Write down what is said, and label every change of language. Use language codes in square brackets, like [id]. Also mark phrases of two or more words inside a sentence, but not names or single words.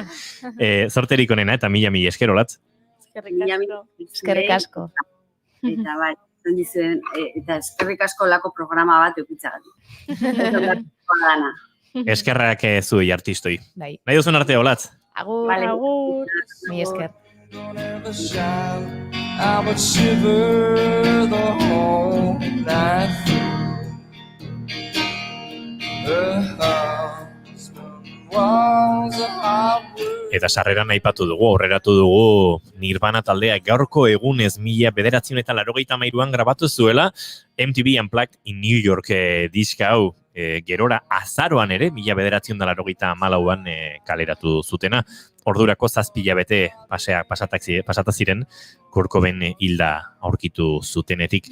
[eu] Zorterik onena eta mila esker, Olatz. Eskerrik asko. Eta bai, eta eskerrik asko lako programa bat eukitzagatik. Eskerrak zuei artistoi. Nahi duzun arte, Olatz? Agur. Mi esker. [en] I would shiver the whole night through. The husband was a hardwood. [eu] Eta sarreran aipatu dugu, aurreratu dugu Nirvana taldeak gaurko egunez 1983an grabatu zuela MTV Unplugged in New York diska hau. Gerora azaroan ere, 1984an kaleratu zutena. Ordurako 7 hilabete pasata ziren, Kurt Cobain hilda aurkitu zutenetik.